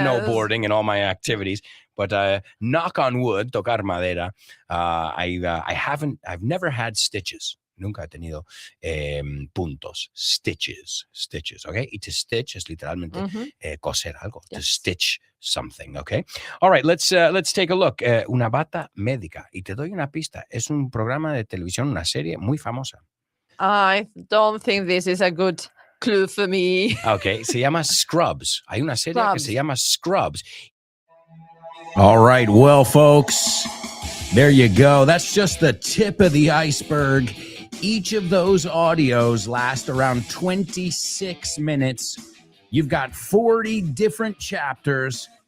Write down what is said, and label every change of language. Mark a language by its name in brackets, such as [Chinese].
[English] snowboarding and all my activities. But knock on wood, [Spanish] tocar madera, [English] I've never had stitches. [Spanish] Nunca he tenido puntos, [English] stitches, okay? [Spanish] Y to stitch es literalmente Mhm. coser algo, to [English] Yes. stitch something, okay? All right, let's take a look. [Spanish] Una bata médica. Y te doy una pista. Es un programa de televisión, una serie muy famosa. [English] I don't think this is a good clue for me. [Spanish] Okay, se llama Scrubs. Hay una serie que se [English] Scrubs. [Spanish] llama Scrubs. [English] All right, well, folks, there you go. That's just the tip of the iceberg. Each of those audios last around 26 minutes. You've got 40 different chapters,